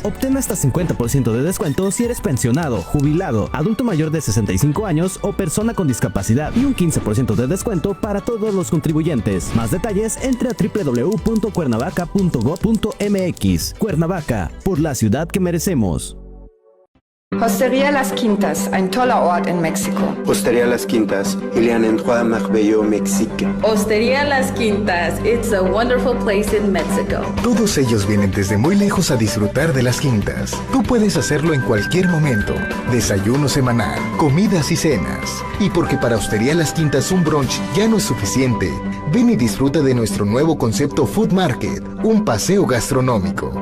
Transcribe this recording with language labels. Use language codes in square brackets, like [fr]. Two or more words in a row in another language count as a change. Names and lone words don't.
[es] Obtén hasta 50% de descuento si eres pensionado, jubilado, adulto mayor de 65 años o persona con discapacidad, y un 15% de descuento para todos los contribuyentes. Más detalles entre a www.cuernavaca.gov.mx. Cuernavaca, por la ciudad que merecemos. [de] Hostería Las Quintas, ein toller Ort in Mexiko. [fr] Hostería Las Quintas, il y a un endroit merveilleux au Mexique. [en] Hostería Las Quintas, it's a wonderful place in Mexico. [es] Todos ellos vienen desde muy lejos a disfrutar de Las Quintas. Tú puedes hacerlo en cualquier momento. Desayuno semanal, comidas y cenas. Y porque para Hostería Las Quintas un brunch ya no es suficiente, ven y disfruta de nuestro nuevo concepto Food Market, un paseo gastronómico.